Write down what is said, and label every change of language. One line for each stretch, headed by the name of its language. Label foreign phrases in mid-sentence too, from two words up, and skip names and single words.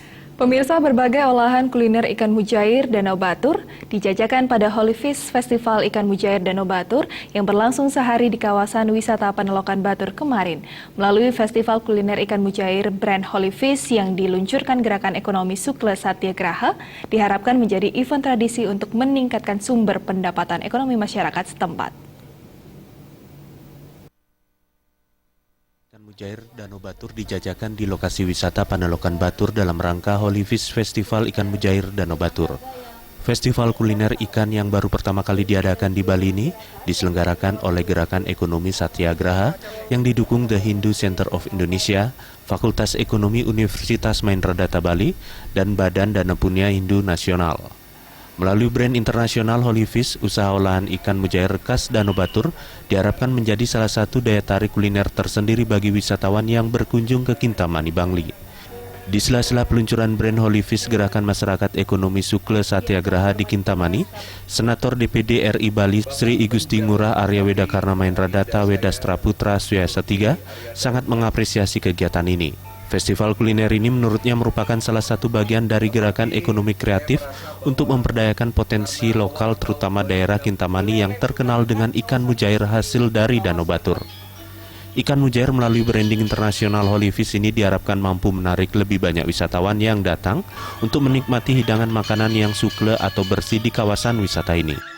Indonesian: Pemirsa, berbagai olahan kuliner ikan mujair Danau Batur dijajakan pada Holy Fish Festival Ikan Mujair Danau Batur yang berlangsung sehari di kawasan wisata Panelokan Batur kemarin. Melalui festival kuliner ikan mujair brand Holy Fish yang diluncurkan gerakan ekonomi Sukle Satyagraha diharapkan menjadi event tradisi untuk meningkatkan sumber pendapatan ekonomi masyarakat setempat. Ikan mujair Danau Batur dijajakan di lokasi wisata Panelokan Batur dalam rangka Holy Fish Festival Ikan Mujair Danau Batur. Festival kuliner ikan yang baru pertama kali diadakan di Bali ini diselenggarakan oleh Gerakan Ekonomi Satyagraha yang didukung The Hindu Center of Indonesia, Fakultas Ekonomi Universitas Mahendra Bali, dan Badan Dana Punya Hindu Nasional. Melalui brand internasional Holy Fish, usaha olahan ikan mujair khas Danau Batur diharapkan menjadi salah satu daya tarik kuliner tersendiri bagi wisatawan yang berkunjung ke Kintamani, Bangli. Di sela-sela peluncuran brand Holy Fish Gerakan Masyarakat Ekonomi Sukle Satyagraha di Kintamani, Senator DPD RI Bali Sri Igusti Ngurah Arya Wedakarna Mahendradata Wedastra Putra Swiyasa III sangat mengapresiasi kegiatan ini. Festival kuliner ini menurutnya merupakan salah satu bagian dari gerakan ekonomi kreatif untuk memperdayakan potensi lokal terutama daerah Kintamani yang terkenal dengan ikan mujair hasil dari Danau Batur. Ikan mujair melalui branding internasional Holy Fish ini diharapkan mampu menarik lebih banyak wisatawan yang datang untuk menikmati hidangan makanan yang sukle atau bersih di kawasan wisata ini.